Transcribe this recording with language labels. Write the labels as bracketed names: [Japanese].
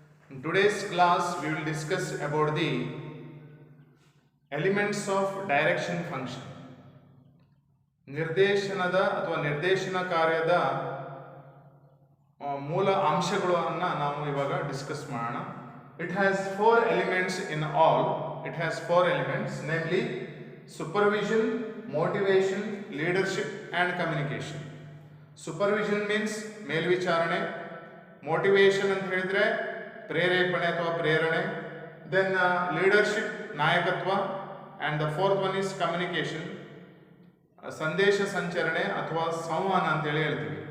[English] In today's class, we will discuss about the elements of direction function. [Kannada] ನಿರ್ದೇಶನದ ಅಥವಾ ನಿರ್ದೇಶನ ಕಾರ್ಯದ ಮೂಲ ಅಂಶಗಳನ್ನು ನಾವು ಇವಾಗ ಡಿಸ್ಕಸ್ ಮಾಡೋಣ. [English] It has four elements in all. It has four elements, namely supervision, motivation, leadership and communication. Supervision means ಮೇಲ್ವಿಚಾರಣೆ. [Kannada] ಮೋಟಿವೇಶನ್ ಅಂತ ಹೇಳಿದ್ರೆ ಪ್ರೇರೇಪಣೆ ಅಥವಾ ಪ್ರೇರಣೆ. [English] Then leadership ನಾಯಕತ್ವ. And the fourth one is communication, [Kannada] ಸಂದೇಶ ಸಂಚರಣೆ ಅಥವಾ ಸಂವಹನ ಅಂತೇಳಿ ಹೇಳ್ತೀವಿ.